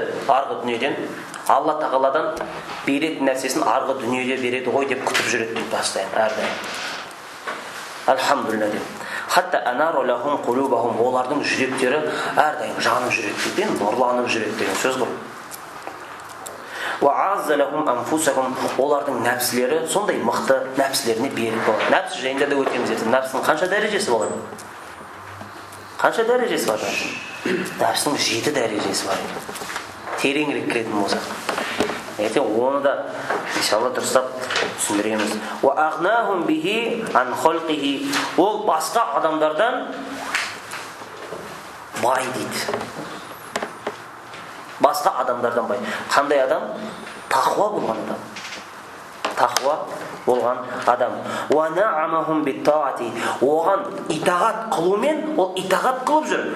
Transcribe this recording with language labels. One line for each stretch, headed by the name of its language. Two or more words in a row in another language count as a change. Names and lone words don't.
Kazakh: Арғы дүниеден Алла тағаладан беретін нәрсесін арғы дүниеде береді ғой деп күтіп жүреді дейді бастайын әрдайым. Альхамдулилля деп.
Arabic: حتى أنار لهم قلوبهم,
Kazakh: олардың жүректері әрдайым жанып жүреді дейді, нұрланып жүреді деген сөз ғой.
Arabic: وأعز لهم أنفسهم,
Kazakh: олардың нәпсілері сондай мықты нәпсілеріне берік болады. Нәпсі жайында да өтеміз еді. Нәпсінің қанша дәрежесі болады? Қанша дәрежесі бар? Нәпсінің 7 дәрежесі бар. Тереңірек кіретін болсақ. Ертең оны да иншалла дұрыстап түсіндіреміз.
Arabic: وأغناهم به عن خلقه,
Kazakh: ол басқа адамдардан бай дейді. Басқа адамдардан бай. Қандай адам? Тақуа болған адам. Тақуа болған адам.
Arabic: ونعمهم بالطاعة,
Kazakh: оған итағат қылумен, ол итағат қылып жүр.